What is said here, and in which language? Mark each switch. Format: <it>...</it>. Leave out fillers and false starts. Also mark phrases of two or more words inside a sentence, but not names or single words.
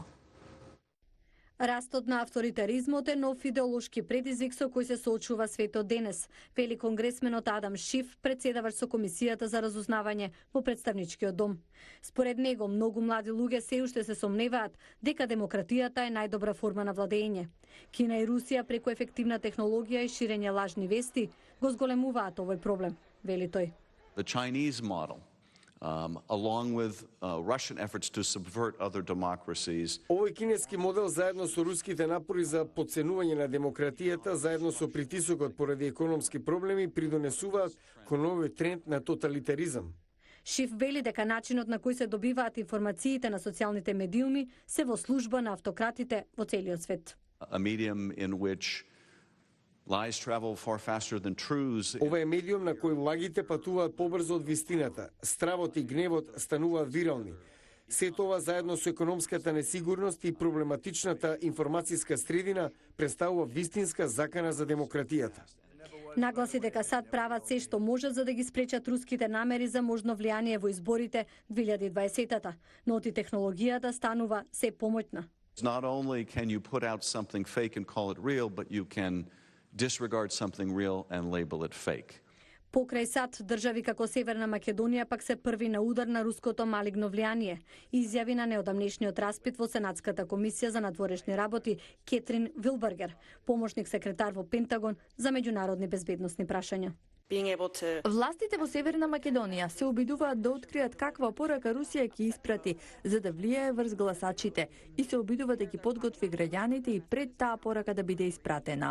<mk>Растот на авторитаризмот е нов идеолошки предизвик со кој се соочува светот денес, вели конгресменот Адам Шиф, председавач со Комисијата за разузнавање во Претставничкиот дом. Според него, многу млади луѓе се уште се сомневаат дека демократијата е најдобра форма на владење. Кина и Русија преку ефективна технологија и ширење лажни вести го зголемуваат овој проблем, вели тој.</mk> <en>The Chinese model, along with Russian efforts to subvert other democracies.</en> <mk>Овој кинески модел заедно со руските напори за потценување на демократијата, заедно со притисокот поради економски проблеми, придонесуваат кон овој тренд на тоталитаризам. Шиф вели дека начинот на кој се добиваат информациите на социјалните медиуми се во служба на автократите во целиот свет.</mk> <en>A medium in which lies travel far faster than truths.</en> <mk>Ова е медиум на кој лагите патуваат побрзо од вистината, стравот и гневот стануваат вирални. Се тоа заедно со економската несигурност и проблематичната информацијска средина представува вистинска закана за демократијата. Нагласи дека САД прават се што можат за да ги спречат руските намери за можно влијание во изборите 2020-та, но и технологијата станува се помоќна.</mk> <en>Not only can you put out something fake and call it real, but you can disregard something real and label it fake.</en> <mk>Покрај САД, држави како Северна Македонија пак се први на удар на руското малигно влијание, изјави на неодамнешниот распит во Сенатската комисија за надворешни работи Кетрин Вилбергер, помошник секретар во Пентагон за меѓународни безбедносни прашања. Властите во Северна Македонија се обидуваат да откријат каква порака Русија ќе испрати за да влијае врз гласачите и се обидуваат да ги подготви граѓаните и пред таа порака да биде испратена.</mk>